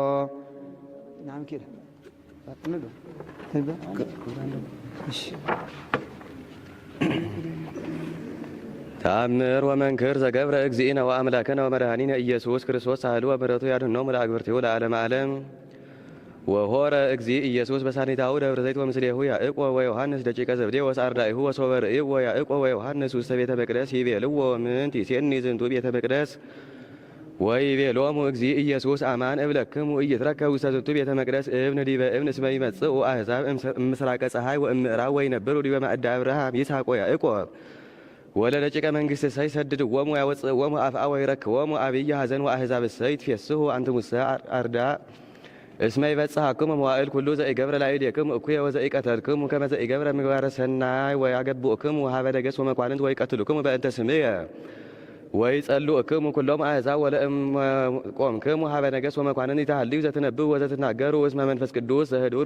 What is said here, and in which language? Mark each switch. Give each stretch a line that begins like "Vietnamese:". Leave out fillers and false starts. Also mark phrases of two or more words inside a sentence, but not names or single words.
Geez: ተአምር ወመንክር ዘገብረ እግዚእነ ወአምላክነ ወመድኃኒነ ኢየሱስ ክርስቶስ ሳህሉ ወምሕረቱ ያድኅኖሙ ለአግብርቲሁ ለዓለመ ዓለም። ወሆረ እግዚእ ኢየሱስ በሳኒታሁ ደብረ ዘይት ወምስሌሁ ያዕቆብ ወዮሐንስ ደቂቀ ዘብዴዎስ አርዳኢሁ ወሶበ ርእይዎ ያዕቆብ ወዮሐንስ ውስተ ቤተ መቅደስ ይቤልዎ ምንት ይሴኒ ዝንቱ ቤተ መቅደስ ወይቤሎሙ እግዚእ ኢየሱስ አማን እብለክሙ ኢይትረከብ ውስተ ዝንቱ ቤተ መቅደስ እብን ዲበ እብን እስመ ይመጽኡ አሕዛብ እምሥራቀ ፀሐይ ወእምዕራብ ወይነብሩ ዲበ ማእደ አብርሃም ይስሐቅ ወያዕቆብ ወለደቂቀ መንግሥት እሰይ ሰድድዎሙ ያወፅእዎሙ አፍአ ወይረክቦሙ አብይ ሐዘን ወአሕዛብ እሰይ ይትፌስሑ አንትሙሰ አርዳእ እስመ ይበጽሐክሙ መዋዕል ኩሉ ዘኢገብረ ላዕሌክሙ እኩየ ወዘኢቀተልክሙ ከመ ዘኢገብረ ምግባረ ሰናይ ወያገብኡክሙ ሀበ ነገሥት ወመኳንንት ወይቀትሉክሙ በእንተ ስምየ ወይጸልኡክሙ ኩሎም አሕዛብ ወለእም ቆምክሙ ሀበ ነገሥት ወመኳንንት ይተሃልዩ ዘትነብቡ ወዘትናገሩ እስመ መንፈስ ቅዱስ ዘህዱር